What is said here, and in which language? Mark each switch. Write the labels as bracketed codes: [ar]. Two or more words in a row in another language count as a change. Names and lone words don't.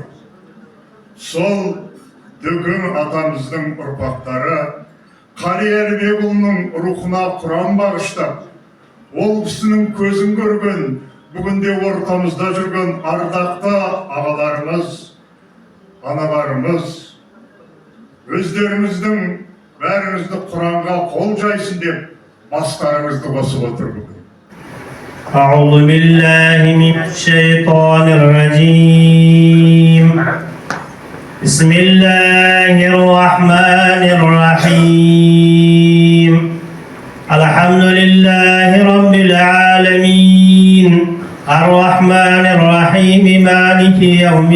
[kk] Сол Төкең атамыздың ұрпақтары Қали Әлібекұлының рухына Құран бағыштап, ол кісінің көзін көрген, бүгінде ортамызда жүрген ардақты ағаларымыз, аналарымыз, өздеріңіздің бәріңізді Құранға қол жайсын деп бастарыңызды қосып отыр бүгін. [ar] أعوذ بالله من الشيطان الرجيم بسم الله الرحمن الرحيم الحمد لله رب العالمين الرحمن الرحيم مالك يوم